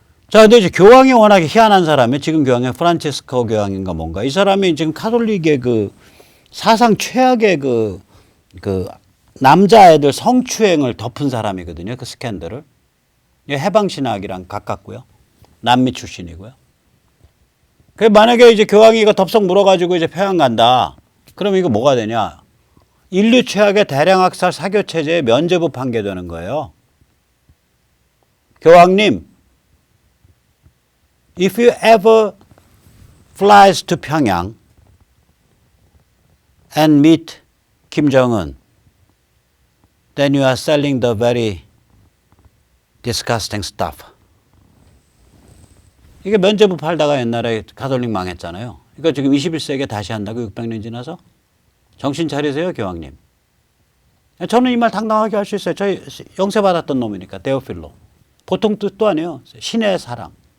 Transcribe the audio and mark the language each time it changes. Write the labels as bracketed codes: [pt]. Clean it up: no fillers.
[ko] 자, 근데 이제 교황이 워낙에 희한한 사람이 지금 교황이 프란치스코 교황인가 뭔가. 이 사람이 지금 카톨릭의 그 사상 최악의 그 남자애들 성추행을 덮은 사람이거든요. 그 스캔들을. 해방신학이랑 가깝고요. 남미 출신이고요. 그 만약에 이제 교황이 이거 덥석 물어가지고 이제 평양 간다. 그럼 이거 뭐가 되냐? 인류 최악의 대량학살 사교체제의 면죄부 판결되는 거예요. [en] 교황님, if you ever flies to 평양 and meet Kim Jong-un, then you are selling the very disgusting stuff. [ko] 이게 면죄부 팔다가 옛날에 가톨릭 망했잖아요. 이거 지금 21세기에 다시 한다고 600년 지나서? 정신 차리세요, 교황님. 저는 이 말 당당하게 할 수 있어요. 저희 영세 받았던 놈이니까, 데오필로. 보통 뜻도 아니에요. 신의 사랑.